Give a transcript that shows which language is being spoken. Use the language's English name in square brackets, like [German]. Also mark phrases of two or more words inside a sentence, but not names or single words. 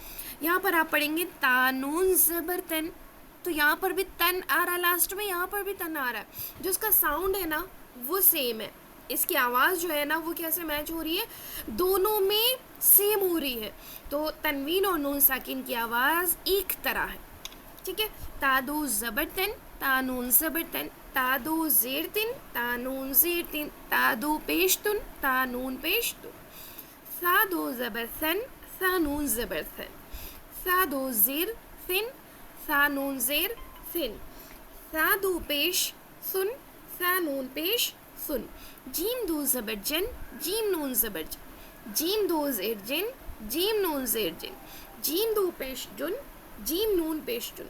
[Urdu] یہاں پر آپ پڑھیں گے تا نون زبر تن، تو یہاں پر بھی تن آ رہا ہے لاسٹ میں، یہاں پر بھی تن آ رہا ہے. جو اس کا ساؤنڈ ہے نا وہ سیم ہے، اس کی آواز جو ہے نا وہ کیسے میچ ہو رہی ہے؟ دونوں میں سیم ہو رہی ہے. تو تنوین اور نون ساکن کی آواز ایک طرح ہے. ٹھیک ہے، تا دو زبر تن تا نون زبر تن، تا دو زیر تن تا نون زیر تن، تا دو پیش تن تا نون پیش تن. سا دو زبر ثن سا نون زبر ثن، سا دو زیر ثن سا نون زیر ثن، سا دو پیش سن سا نون پیش سن. جیم دو زبر جن جیم نون زبر جن، جیم دو زیر جن جیم نون زیر جن، جیم دو پیش جن جیم نون پیش جن.